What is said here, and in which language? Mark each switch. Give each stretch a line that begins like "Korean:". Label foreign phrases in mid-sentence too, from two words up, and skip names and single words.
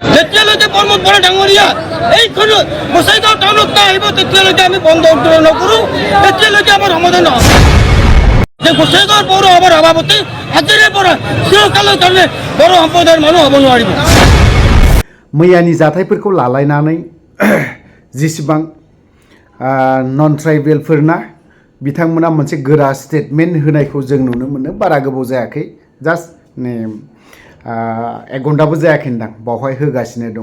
Assamese: যেতিয়ালৈকে প্ৰমোদ বৰা ডাঙৰীয়া এইখন গোসাইগাঁও টাউনত নাহিব তেতিয়ালৈকে আমি বন্ধ উত্তোলন নকৰোঁ, তেতিয়ালৈকে আমাৰ সমাধান নহয়। যে গোসাইগাঁৱৰ পৌৰসভাৰ সভাপতি আজিৰে পৰা চিৰকালৰ কাৰণে बर' সম্প্ৰদায়ৰ মানুহ হ'ব নোৱাৰিব।
Bodo: मैयानि जाथायफोरखौ लालायनानै जेसेबां
English: non tribal
Bodo: बिथांमोना मोनसे गोरा स्टेटमेन्ट होनायखौ जों नुनो मोनो। बारा गोबाव जायाखै, जास्ट नै 1 घन्टाबो जायाखैदां बावहाय होगासिनो दङ।